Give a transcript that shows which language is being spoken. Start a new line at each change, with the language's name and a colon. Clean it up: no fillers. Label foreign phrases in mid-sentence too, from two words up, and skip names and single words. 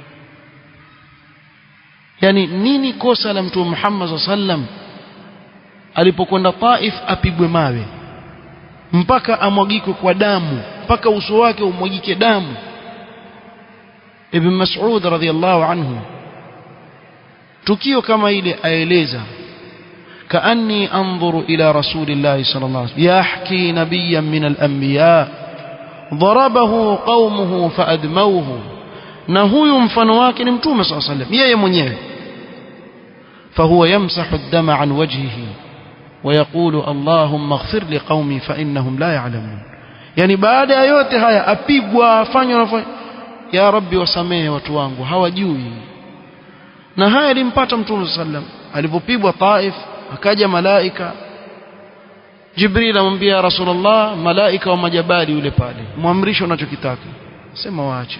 Swahili: Yani nini kosa la Mtume Muhammad
Arabic: صلى الله عليه وسلم
Swahili: alipokwenda Taif apigwe mawe mpaka amwagike kwa damu, mpaka uso wake umwagike damu?
Arabic: Ibn Mas'ud رضي الله عنه
Swahili: tukio kama ile aeleza,
Arabic: كأني أنظر إلى رسول الله صلى الله عليه وسلم يحكي نبيا من الأنبياء ضربه قومه فأدموه.
Swahili: na huyu mfano wake ni Mtume
Arabic: صلى الله عليه وسلم
Swahili: yeye mwenyewe,
Arabic: فهو يمسح الدم عن وجهه ويقول اللهم اغفر لقومي فإنهم لا يعلمون.
Swahili: yani baada ya yote haya apigwa, afanywa,
Arabic: يا رب
Swahili: wasamehe watu wangu hawajui. Na haya alimpata Mtume sallam alipopigwa Taif. Akaja malaika Jibril amwambia Rasulullah, malaika wa majabali yule pale, muamrisho unachokitaka, sema waache.